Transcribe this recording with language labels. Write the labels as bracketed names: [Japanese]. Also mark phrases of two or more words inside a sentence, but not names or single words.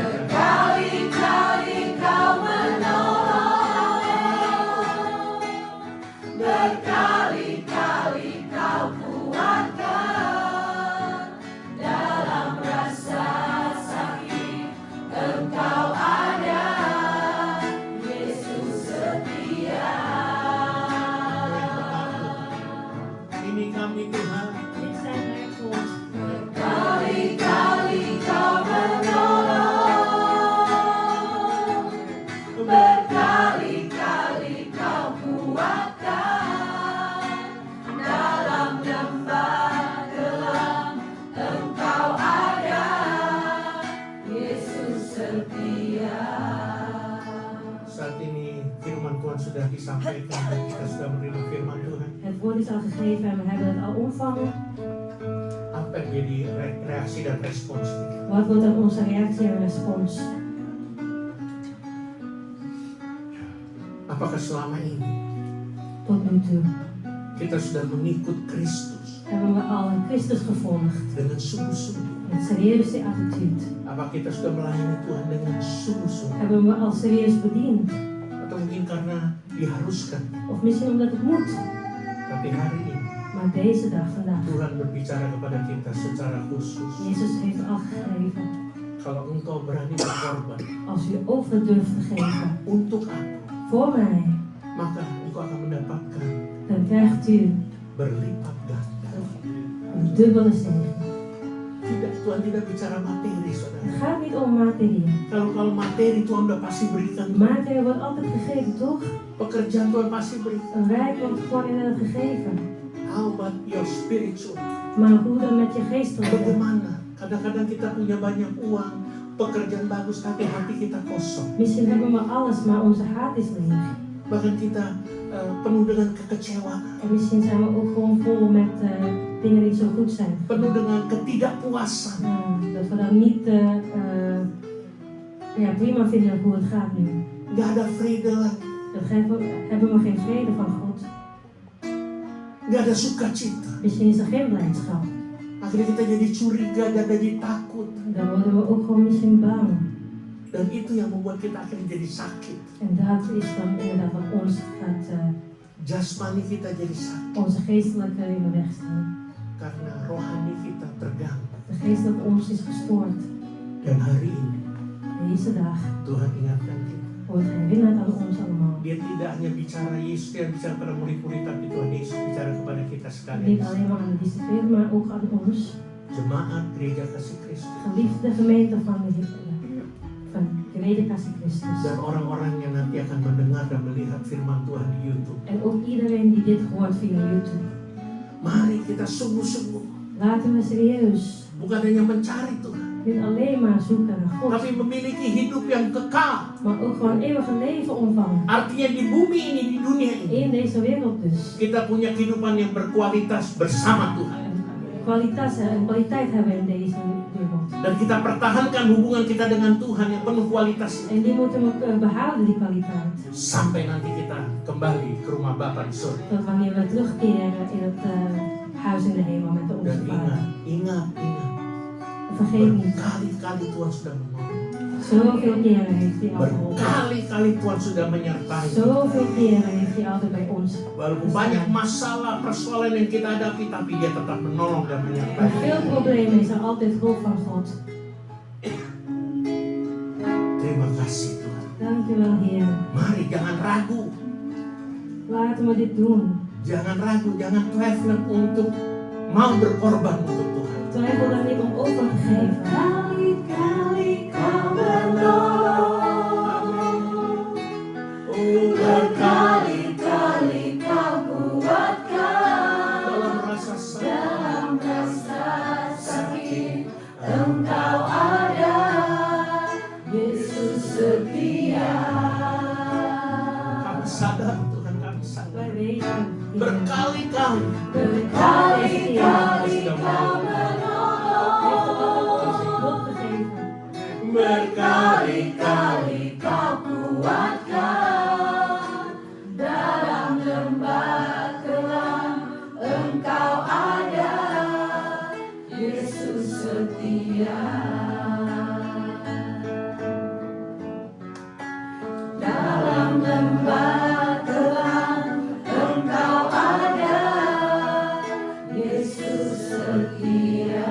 [Indonesian] Berkali-kali kau menolong, berkali-kali kau kuatkan dalam rasa sakit. Engkau ada, Yesus setia. Ini kami Tuhan. [Dutch] dit zijn mijn God. [Indonesian] Berkali-kali kau menolong, berkali-kali kau kuatkan dalam lembah gelap. Engkau ada, Yesus setia. Saat ini firman Tuhan sudah disampaikan dan kita sudah menerima firman Tuhan. [Dutch] Het woord is al gegeven en we hebben het al ontvangen. [Indonesian] Apa yang jadi reaksi dan respons kita? [Dutch] Wat wordt dan onze reactie en respons? [Indonesian] Apakah selama ini [Dutch] Tot nu toe [Indonesian] kita sudah mengikut Kristus [Dutch] hebben we al Christus gevolgd [Indonesian] dengan sungguh-sungguh? [Dutch] met serieuze attitude. [Indonesian] Apa kita sudah melayani Tuhan dengan sungguh-sungguh? [Dutch] Hebben we al serieus bediend? [Indonesian] Atau mungkin karena diharuskan, [Dutch] Of misschien omdat het moet. [Indonesian] tapi hari ini [Dutch] Maar deze dag, vandaag, [Indonesian] Tuhan berbicara kepada kita secara khusus. [Dutch] Jezus heeft al gegeven. [Indonesian] Kalau engkau berani berkorban [Dutch] Als u over durft te geven [Indonesian] untuk aku, [Dutch] voor mij, [Indonesian] maka engkau akan mendapatkan [Dutch] dan krijgt u [Indonesian] berlipat ganda. [Dutch] een dubbele zegen. [Indonesian] Tidak, Tuhan tidak bicara materi, saudara. [Dutch] Het gaat niet om materie. [Indonesian] Kalau materi Tuhan udah pasti berikan. [Dutch] Materie wordt altijd gegeven, toch? [Indonesian] Pekerjaan Tuhan pasti berikan. [Dutch] Een rijk wordt gewoon inderdaad gegeven. [English] How about your spiritual? [Dutch] Maar hoe dan met je geestelijke? [Indonesian] Bagaimana? Kadang-kadang kita punya banyak uang, pekerjaan bagus, tapi hati kita kosong. [Dutch] Misschien hebben we alles, maar onze hart is leeg. [Indonesian] Bahkan kita penuh dengan kekecewaan, [Dutch] En misschien zijn we ook gewoon vol met dingen die zo goed zijn. [Indonesian] penuh dengan ketidakpuasan. [Dutch] Dat we dan niet prima vinden hoe het gaat nu. [Indonesian] Gak ada vrede lagi, [Dutch] Dat hebben we geen vrede van God. [Indonesian] gak ada sukacita. [Dutch] Misschien is er geen blijdschap. [Indonesian] Akhirnya kita jadi curiga dan jadi takut. [Dutch] Dan worden we ook gewoon misschien bang. [Indonesian] Dan itu yang membuat kita akhirnya jadi sakit. [Dutch] En dat is dan inderdaad wat ons gaat, [Indonesian] Jasmani kita jadi sakit [Dutch] onze geestelijke in de weg staan. [Indonesian] karena rohani kita terganggu. [Dutch] De geestelijke ons is gestoord. [Indonesian] Dan hari ini [Dutch] Deze dag [Indonesian] Tuhan ingatkan kita. [Dutch] wordt herinnerd aan ons allemaal. [Indonesian] Dia tidak hanya bicara Yesus, dia bicara pada murid-murid, tapi Tuhan Yesus bicara kepada kita [Dutch] Niet [Indonesian] sekalian. [Dutch] alleen maar aan de discipline, maar ook aan ons. [Indonesian] Jemaat Gereja Kasih Kristus [Dutch] Geliefde gemeente van Gereja Kasih Christus. [Indonesian] dan orang-orang yang nanti akan mendengar dan melihat firman Tuhan di YouTube. [Dutch] En ook iedereen die dit hoort via YouTube. [Indonesian] Mari kita sungguh-sungguh, [Dutch] Laten we serieus [Indonesian] bukan hanya mencari Tuhan, [Dutch] niet alleen maar zoeken naar God, [Indonesian] tapi memiliki hidup yang kekal. [Dutch] maar ook gewoon eeuwige leven ontvangen. [Indonesian] Artinya di bumi ini, di dunia ini, [Dutch] In deze wereld dus. [Indonesian] kita punya kehidupan yang berkualitas bersama Tuhan. [Dutch] Kwaliteit hebben we in deze wereld. [Indonesian] Dan kita pertahankan hubungan kita dengan Tuhan yang penuh kualitas [Dutch] En die moeten we behouden, die kwaliteit. [Indonesian] sampai nanti kita kembali ke rumah Bapa di surga. [Dutch] Tot wanneer we terugkeren in het huis in de hemel met onze [Indonesian] Dan [Dutch] Vader. [Indonesian] ingat. [Dutch] Vergeet niet, [Indonesian] Berkali-kali Tuhan sudah menolong. [Dutch] zoveel keren heeft hij al geholpen. [Indonesian] Berkali-kali Tuhan sudah menyertai. [Dutch] Zoveel keren heeft hij altijd bij ons. [Indonesian] Walaupun banyak masalah, persoalan yang kita hadapi, tapi Dia tetap menolong dan [Dutch] Bij [Indonesian] menyertai. [Dutch] veel problemen is er altijd hulp van God. [Indonesian] Terima kasih Tuhan. [Dutch] Dankjewel Heer. [Indonesian] Mari jangan ragu. [Dutch] Laten we dit doen. [Indonesian] Jangan ragu, jangan twijfelen untuk mau berkorban untuk Tuhan. [Dutch] Twijfel dan niet om over te geven. [Indonesian] Kali-kali kau menolong, berkali-kali kau kuatkan. Dalam rasa sakit, Dalam rasa sakit Engkau ada, Yesus setia. kami sadar Tuhan, kami sadar. [Dutch] Wij weten, Heer, [Indonesian] Berkali-kali Berkali-kali kau [Dutch] hulp gegeven. [Indonesian] berkali-kali kau kuatkan. Dalam lembah kelam Engkau ada, Yesus setia. Dalam lembah kelam Engkau ada, Yesus setia.